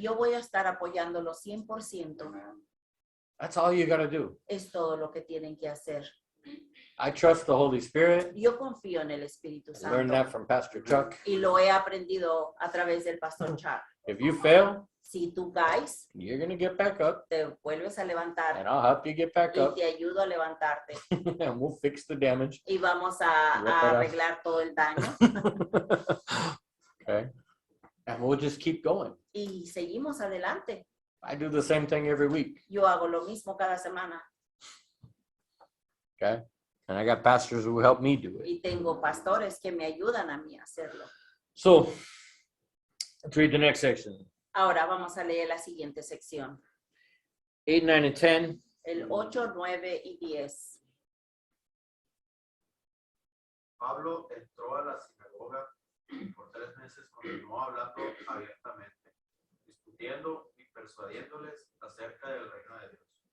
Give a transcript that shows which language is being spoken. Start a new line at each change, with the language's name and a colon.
Spanish: yo voy a estar apoyándolo 100%.
English: That's all you got to do.
Spanish: Es todo lo que tienen que hacer.
English: I trust the Holy Spirit.
Spanish: Yo confío en el Espíritu
English: I learned
Spanish: Santo
English: that from Pastor Chuck.
Spanish: y lo he aprendido a través del pastor Chuck.
English: If you fail,
Spanish: Si tú caes,
English: you're going to get back up,
Spanish: te vuelves a levantar
English: and I'll help you get back
Spanish: y
English: up,
Spanish: te ayudo a levantarte
English: and we'll fix the damage.
Spanish: y vamos a arreglar todo el daño
English: Okay. And we'll just keep going.
Spanish: y seguimos adelante.
English: I do the same thing every week.
Spanish: Yo hago lo mismo cada semana
English: Okay. And I got pastors who help me do it.
Spanish: y tengo pastores que me ayudan a mí a hacerlo.
English: So let's read the next section.
Spanish: Ahora vamos a leer la siguiente sección,
English: 8, 9, and 10.
Spanish: el 8, 9 y 10. Pablo entró a la sinagoga y por 3 meses continuó hablando abiertamente, discutiendo y persuadiéndoles acerca del reino de Dios.